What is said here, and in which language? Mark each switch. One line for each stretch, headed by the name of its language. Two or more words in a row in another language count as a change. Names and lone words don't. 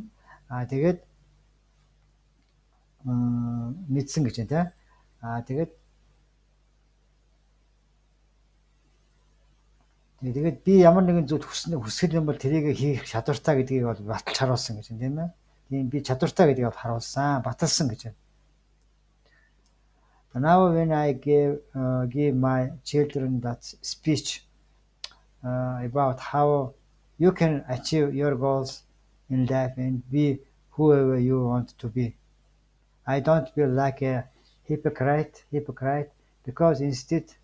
Mongolian: Тэгээд мэдсэн гэж байна тийм. Тэгээд би ямар нэгэн зүйл хүсэл юм бол тэрийг хийх чадвартай гэдгийг бол баталж харуулсан гэж байна тийм ээ. Тийм би чадвартай гэдгийг бол харуулсан, баталсан гэж байна.
English: Now when I give my children that speech about how you can achieve your goals in life and be whoever you want to be, I don't feel like a hypocrite because instead